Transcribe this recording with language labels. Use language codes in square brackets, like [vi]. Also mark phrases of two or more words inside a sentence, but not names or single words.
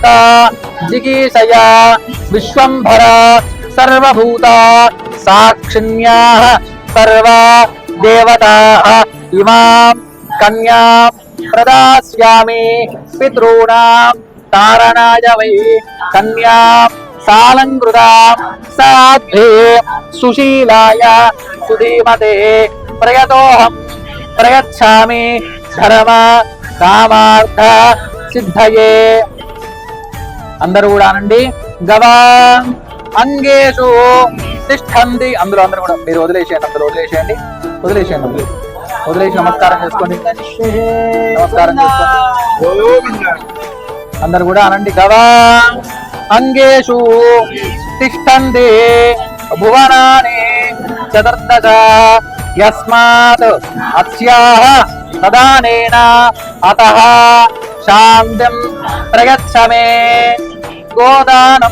[sa] जिगीषया विश्वंभर सर्वभूता साक्षिण्याः सर्वा देवताः इमां कन्यां प्रदास्यामि पितॄणां तारणाय वै कन्यां सालङ्कृतां साध्वे सुशीलाय सुधीमते प्रयतोऽहं प्रयच्छामि धर्म कामार्थ सिद्धये [te] అందరూ కూడా అనండి [sa] గవా అంగేషు తిష్టంతి [te] అందరూ కూడా మీరు వదిలేసేయండి అందరూ వదిలేసేయండి వదిలేసి నమస్కారం చేసుకోండి నమస్కారం చేసుకోండి అందరు కూడా అనండి [sa] గవా అంగేషు తిష్టంతి భువనాని చతుర్దశ యస్మాత్ అస్యాః ప్రదానేన అతః శాంతిం ప్రయచ్చమే గోదానం.